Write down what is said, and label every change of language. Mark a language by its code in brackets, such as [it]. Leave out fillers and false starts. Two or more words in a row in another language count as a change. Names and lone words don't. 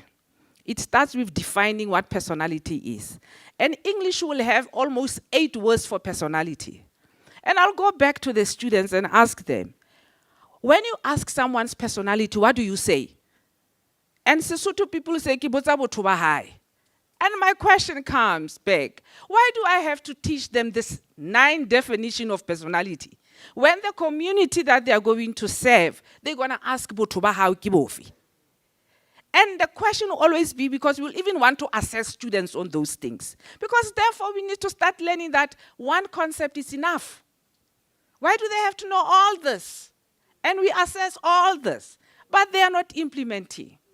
[en] It starts with defining what personality is. And English will have almost 8 words for personality. And I'll go back to the students and ask them, when you ask someone's personality, what do you say? And Sesotho people say, [st] Kibotsa botho ba hae. [en] And my question comes back, why do I have to teach them this 9 definition of personality? When the community that they are going to serve, they're going to ask, [st] botho ba hao ke bofe? [en] And the question will always be, because we'll even want to assess students on those things. Because therefore, we need to start learning that one concept is enough. Why do they have to know all this? And we assess all this, but they are not implementing.